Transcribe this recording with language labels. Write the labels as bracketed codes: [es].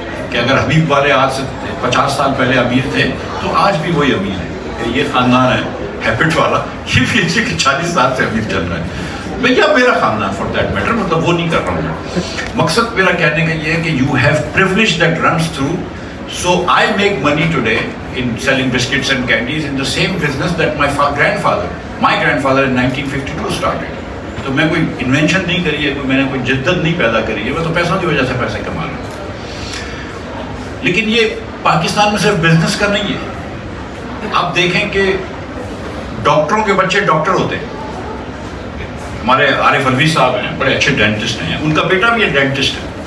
[ur] کہ اگر حبیب والے آج سے 50 سال پہلے امیر تھے تو آج بھی وہی امیر ہیں. کہ یہ خاندان ہے ہیبٹ والا, یہ بھی 40 سال سے امیر چل رہا ہے. میں کیا میرا خاندان فار دیٹ میٹر, مطلب وہ نہیں کر رہا ہوں. مقصد میرا کہنے کا یہ ہے کہ you have privilege that runs through. [en] So I make money today in selling biscuits and candies in the same business that my grandfather in 1952 started. [ur] تو میں کوئی انوینشن نہیں کری ہے, میں نے کوئی جدت نہیں پیدا کری ہے, میں تو پیسوں کی وجہ سے پیسے کما رہا ہوں. لیکن یہ پاکستان میں صرف بزنس کا نہیں ہے. آپ دیکھیں کہ ڈاکٹروں کے بچے ڈاکٹر ہوتے ہیں. ہمارے عارف الوی صاحب ہیں, بڑے اچھے ڈینٹسٹ ہیں, ان کا بیٹا بھی ایک ڈینٹسٹ ہے.